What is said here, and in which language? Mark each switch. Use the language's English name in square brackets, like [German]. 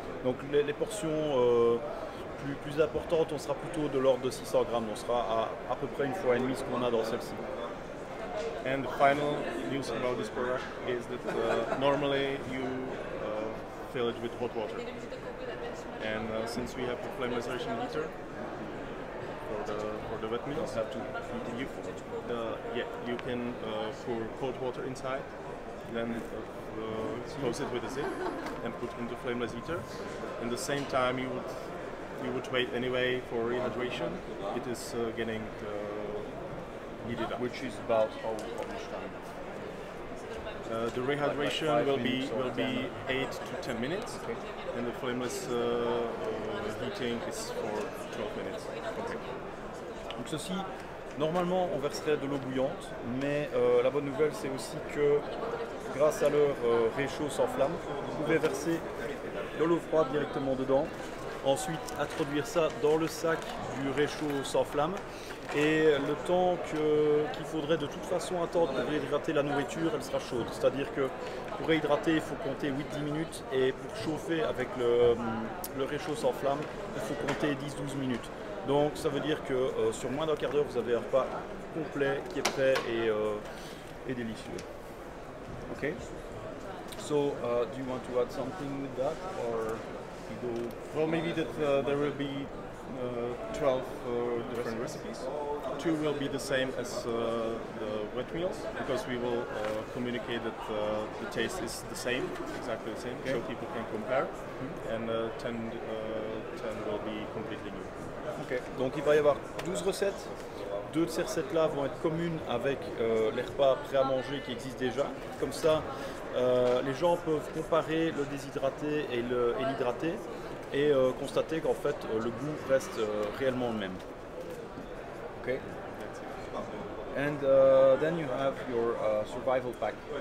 [French] Donc les portions plus importantes, on sera plutôt de l'ordre de 600 grammes. On sera à peu près une fois et demie ce qu'on a dans celle-ci. [English] And the final news about this product is that normally you fill it with hot water. And since we have a flame laceration heater, for the wet meals. You have to heat the food. Yeah, you can pour cold water inside, then close it with a zip and put into flameless heater. In the same time, you would wait anyway for rehydration. It is getting heated up. Which is about how much time? The rehydration like will 5 be minutes or 8 to 10 minutes, Okay. and the flameless heating is for 12 minutes. Okay. [French] Donc ceci, normalement on verserait de l'eau bouillante, mais la bonne nouvelle c'est aussi que grâce à leur réchaud sans flamme, vous pouvez verser de l'eau froide directement dedans, ensuite introduire ça dans le sac du réchaud sans flamme, et le temps qu'il faudrait de toute façon attendre pour réhydrater la nourriture, elle sera chaude. C'est-à-dire que pour réhydrater, il faut compter 8-10 minutes, et pour chauffer avec le réchaud sans flamme, il faut compter 10-12 minutes. Donc ça veut dire que sur moins d'un quart d'heure, vous avez un repas complet qui est prêt et délicieux. Okay. [English] So, do you want to add something with that, or you go? Well, maybe that there will be 12 different recipes. 2 will be the same as the wet meals, because we will communicate that the taste is the same, exactly the same, so people can compare. And 10 will be completely new. Okay. [French] Donc il va y avoir 12 recettes. 2 de ces recettes-là vont être communes avec les repas prêts à manger qui existent déjà. Comme ça, les gens peuvent comparer le déshydraté et l'hydraté et constater qu'en fait le goût reste réellement le même. Okay. [English] And then you have your survival pack.